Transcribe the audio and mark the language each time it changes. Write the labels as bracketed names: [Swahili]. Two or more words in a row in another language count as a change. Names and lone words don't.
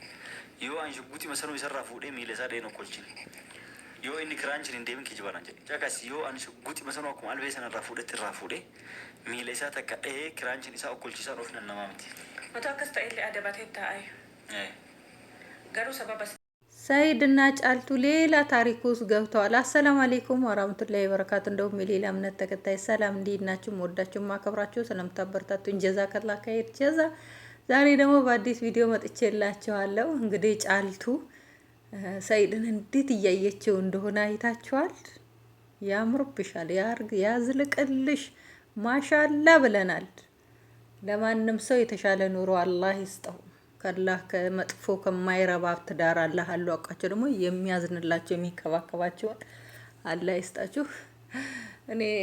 [Oromo] Yoo an shugguxii masanuu isarraa fuudhee miila isaa dhee nokkolchine. Yoo inni kiraanchiin hin deemin kijibaran jedhe. Caqas yoo an shugguxii masanuu akkuma albee sanarraa fuudhetti irraa fuudhee miila isaa takka dhee kiraanchiin isaa okkolchiisaan ofinan namaa miti. Otoo akkas ta'ellee adabatee taa'e. Garuu sababa [Amharic] ሰይድ እና ጫልቱ ሌላ ታሪክ ውስጥ ገብተዋል። [Arabic] السلام عليكم ورحمة الله وبركاته። [Amharic] እንደውም የሌላ እምነት ተከታይ ሰላም እንዴት ናችሁ? ወዳችሁ ማከብራችሁ ስለምታበረታቱኝ [Arabic] جزاك الله خير جزاء። [Amharic] ዛሬ ደግሞ በአዲስ ቪዲዮ መጥቼላችኋለሁ። እንግዲህ ጫልቱ ሰይድን እንዴት እያየችው እንደሆነ አይታችኋል። ያምርብሻል፣ ያርግ፣ ያዝልቅልሽ፣ ማሻአላ ብለናል። ለማንም ሰው የተሻለ ኑሮ አላህ ይስጠው። ከላህ ከመጥፎ ከማይረባ ትዳር አላህ አለው አቃቸው ደግሞ የሚያዝንላቸው የሚከባከባቸው አላህ ይስጣችሁ። እኔ